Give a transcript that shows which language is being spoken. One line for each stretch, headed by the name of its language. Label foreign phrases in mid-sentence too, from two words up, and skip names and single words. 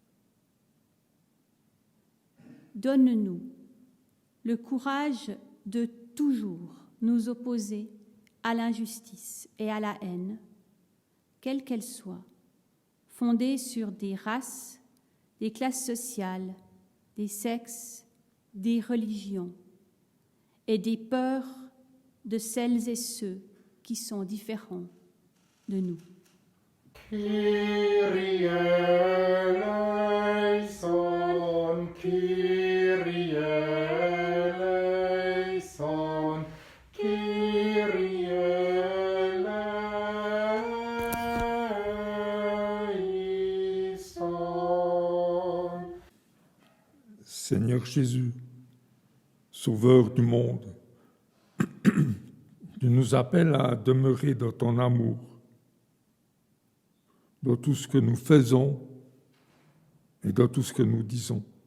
French: Donne-nous le courage de toujours nous opposer à l'injustice et à la haine, quelle qu'elle soit, fondée sur des races, des classes sociales, des sexes, des religions et des peurs de celles et ceux qui sont différents de nous.
Greek: Kyrie eleison, Kyrie eleison, Kyrie eleison.
French: Seigneur Jésus, Sauveur du monde, tu nous appelles à demeurer dans ton amour, dans tout ce que nous faisons et dans tout ce que nous disons.